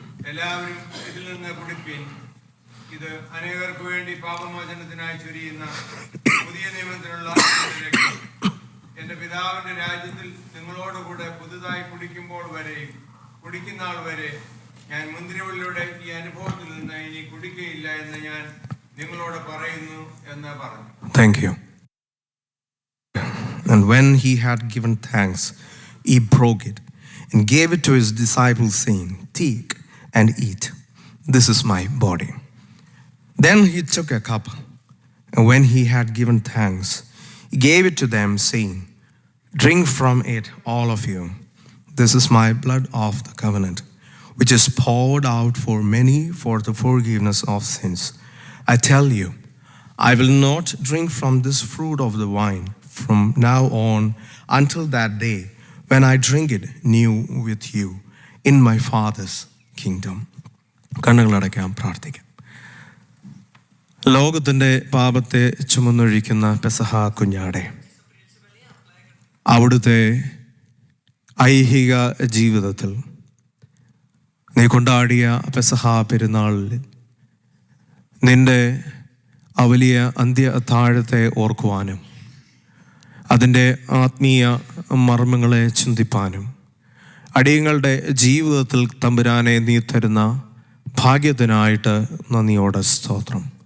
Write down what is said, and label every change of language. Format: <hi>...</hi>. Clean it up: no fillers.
<ml>എല്ലാവരും ഇതിൽ നിന്ന് കുടിപ്പീൻ, ഇത് അനേകർക്ക് വേണ്ടി പാപമോചനത്തിനായി ചൊരിയുന്ന പുതിയ നിയമത്തിനുള്ള രക്തം. എൻ്റെ പിതാവിൻ്റെ രാജ്യത്തിൽ നിങ്ങളോടുകൂടെ പുതുതായി കുടിക്കുന്ന ആൾ വരെ ഞാൻ മുന്തിരിവള്ളിയുടെ ഈ അനുഭവത്തിൽ നിന്ന് ഇനി കുടിക്കുകയില്ല എന്ന് ഞാൻ നിങ്ങളോട് പറയുന്നു എന്ന് പറഞ്ഞു.</ml> <en>Thank you. And when he had given thanks, he broke it and gave it to his disciples, saying, "Take and eat. This is my body." Then he took a cup, and when he had given thanks, he gave it to them, saying, "Drink from it, all of you. This is my blood of the covenant, which is poured out for many for the forgiveness of sins. I tell you, I will not drink from this fruit of the vine from now on until that day when I drink it new with you in my Father's kingdom."</en> <ml>കണ്ണുകളടയ്ക്കാം, പ്രാർത്ഥിക്കാം. ലോകത്തിൻ്റെ പാപത്തെ ചുമന്നൊഴിക്കുന്ന പെസഹ കുഞ്ഞാടെ, അവിടുത്തെ ഐഹിക ജീവിതത്തിൽ നീ കൊണ്ടാടിയ പെസഹ പെരുന്നാളിൽ നിന്റെ ആ വലിയ അന്ത്യ അത്താഴത്തെ ഓർക്കുവാനും അതിൻ്റെ ആത്മീയ മർമ്മങ്ങളെ ചിന്തിപ്പാനും അടിയങ്ങളുടെ ജീവിതത്തിൽ തമ്പുരാനെ നീ തരുന്ന ഭാഗ്യത്തിനായിട്ട് നന്ദിയോടെ സ്തോത്രം.</ml>